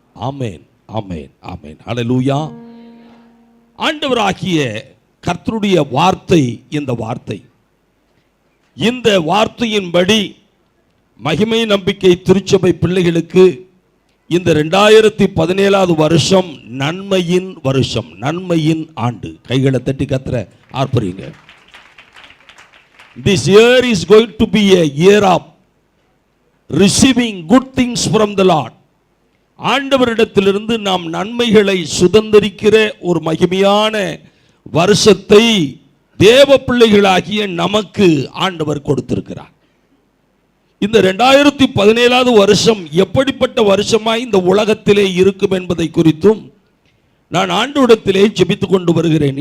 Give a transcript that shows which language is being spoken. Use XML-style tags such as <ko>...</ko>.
<ta>ஆமேன் ஆமேன் ஆமேன். ஹல்லேலூயா. ஆண்டவராகிய கர்த்தருடைய வார்த்தை இந்த வார்த்தை. இந்த வார்த்தையின்படி மகிமை நம்பிக்கை திருச்சபை பிள்ளைகளுக்கு இந்த 2017 வருஷம் நன்மையின் வருஷம், நன்மையின் ஆண்டு. கைகளை தட்டி கர்த்தரை ஆர்ப்பரிங்க.</ta> <en>This year is going to be a year of receiving good things from the Lord.</en> <ta>ஆண்டவரிடத்திலிருந்து நாம் நன்மைகளை சுதந்தரிக்கிற ஒரு மகிமையான வருஷத்தை தேவ பிள்ளைகளாகிய நமக்கு ஆண்டவர் கொடுத்திருக்கிறார். இந்த 2017 வருஷம் எப்படிப்பட்ட வருஷமாய் இந்த உலகத்திலே இருக்கும் என்பதை குறித்தும் நான் ஆண்டவரிடத்திலே ஜெபித்துக் கொண்டு வருகிறேன்.</ta>